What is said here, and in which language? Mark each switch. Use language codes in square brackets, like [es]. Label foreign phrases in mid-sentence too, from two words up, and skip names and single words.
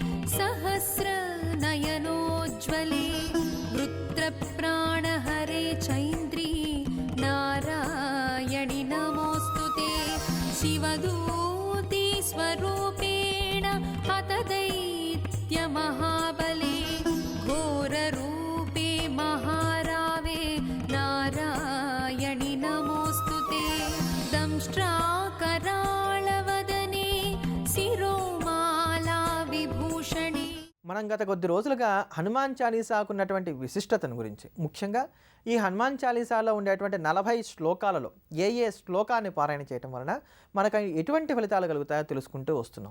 [sa] सहस्रनयनोज्ज्वले वृत्रप्राणहरे चैन्द्री नारायणि नमोऽस्तुते शिवदूती स्वरूपेण हतदैत्यमहाबले घोररूपे महारावे नारायणि नमोऽस्तुते दंष्ट्राकराळवदने శిరోమాలా విభూషణి. [te] మనం గత కొద్ది రోజులుగా హనుమాన్ చాలీసాకు ఉన్నటువంటి విశిష్టతను గురించి, ముఖ్యంగా ఈ హనుమాన్ చాలీసాలో ఉండేటువంటి 40 శ్లోకాలలో ఏ శ్లోకాన్ని పారాయణ చేయటం వలన మనకు ఎటువంటి ఫలితాలు కలుగుతాయో తెలుసుకుంటూ వస్తున్నాం.